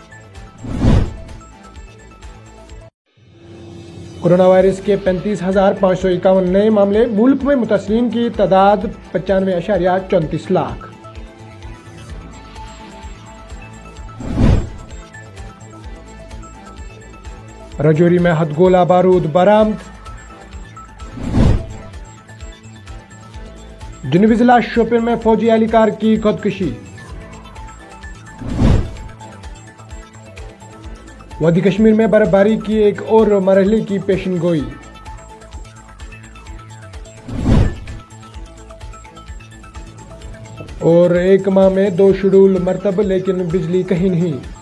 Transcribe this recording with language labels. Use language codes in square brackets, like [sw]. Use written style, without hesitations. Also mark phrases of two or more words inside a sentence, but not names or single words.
[ur] کورونا وائرس کے 35,551 نئے معاملے، ملک میں متاثرین کی تعداد 95.34 لاکھ۔ رجوری میں ہتھ گولہ بارود برآمد۔ جنوبی ضلع شوپین میں فوجی اہلکار کی خودکشی۔ وادی کشمیر میں برف باری کی ایک اور مرحلے کی پیشن گوئی۔ اور ایک ماہ میں 2 شیڈول مرتب لیکن بجلی کہیں نہیں۔